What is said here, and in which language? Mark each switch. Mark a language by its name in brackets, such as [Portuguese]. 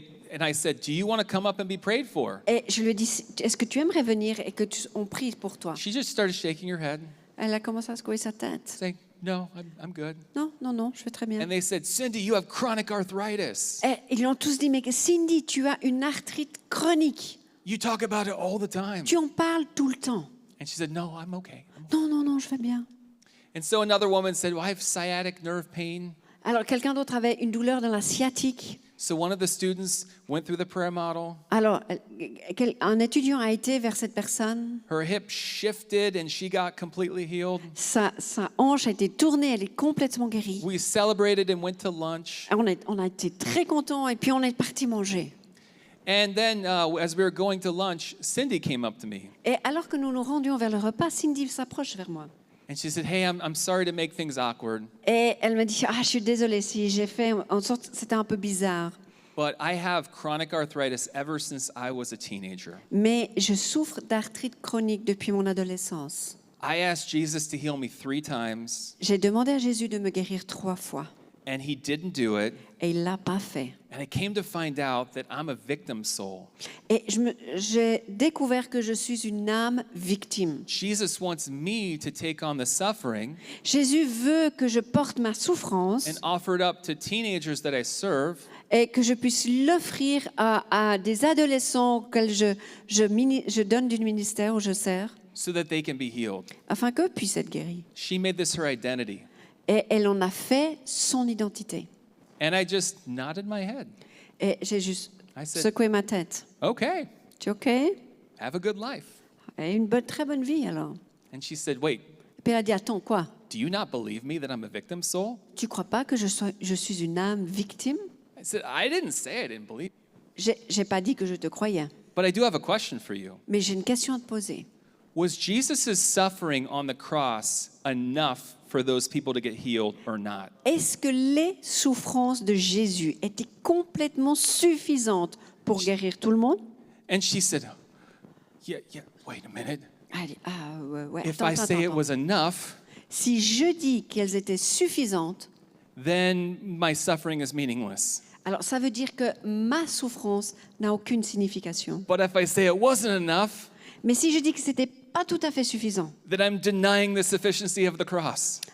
[English] And I said, do you want to come up and be prayed for? [French] Et je lui ai dit, est-ce que tu aimerais venir et on prie pour toi? [English] She just started shaking her head, [French] Elle a commencé à secouer sa tête. [English] saying, no, I'm good. [French] Non, non, non, je vais très bien. [English] And they said, Cindy, you have chronic arthritis. [French] Et ils lui ont tous dit, mais Cindy, tu as une arthrite chronique. [English] You talk about it all the time. [French] Tu en parles tout le temps. [English] And she said, no, I'm okay. [French] Non, non, non, je vais bien. [English] And so another woman said, well, I have sciatic nerve pain. [French] Alors, quelqu'un d'autre avait une douleur dans la sciatique. [English] So one of the students went through the prayer model. [French] Alors, un étudiant a été vers cette personne. [English] Her hip shifted and she got completely healed. [French] Sa hanche a été tournée, elle est complètement guérie. [English] We celebrated and went to lunch. [French] On a été très contents et puis on est parti manger. [English] And then as we were going to lunch, Cindy came up to me. [French] Et alors que nous nous rendions vers le repas, Cindy s'approche vers moi. [English] And she said, hey, I'm sorry to make things awkward, [French] Et elle me dit, je suis désolée si j'ai fait en sorte, c'était un peu bizarre. [English] but I have chronic arthritis ever since I was a teenager. [French] Mais je souffre d'arthrite chronique depuis mon adolescence. [English] I asked Jesus to heal me 3 times, [French] J'ai demandé à Jésus de me guérir 3 fois [English] and he didn't do it. [French] et il l'a pas fait. [English] And I came to find out that I'm a victim soul. [French] Et j'ai découvert que je suis une âme victime. [English] Jesus wants me to take on the suffering [French] Jésus veut que je porte ma souffrance [English] and offer it up to teenagers that I serve [French] et que je puisse l'offrir à des adolescents auxquels je donne du ministère où je sers, [English] so that they can be healed. [French] afin qu'eux puissent être guéris. [English] She made this her identity. [French] Et elle en a fait son identité. [English] And I just nodded my head. [French] Et j'ai juste [English] I said, [French] secoué ma tête. [English] okay, [French] Tu es OK? Et [English] have a good life. [French] une très bonne vie alors. [English] And she said, wait, [French] Et puis elle a dit, attends, quoi? [English] do you not believe me that I'm a victim soul? [French] Tu crois pas que je suis une âme victime? [English] I said, I didn't say I didn't believe you. [French] J'ai pas dit que je te croyais, [English] But I do have a question for you. [French] mais j'ai une question à te poser. [English] Was Jesus' suffering on the cross enough for those people to get healed or not? [French] Est-ce que les souffrances de Jésus étaient complètement suffisantes pour guérir tout le monde? [English] And she said, yeah, wait a minute. [French] Elle dit, ouais. [English] If [French] Attends, [English] I say it [French] attends. [English] was enough, [French] Si je dis qu'elles étaient suffisantes, [English] then my suffering is meaningless. [French] alors ça veut dire que ma souffrance n'a aucune signification. [English] But if I say it wasn't enough, [French] Mais si je dis que c'était pas tout à fait suffisant, [English] then I'm denying the sufficiency of the cross.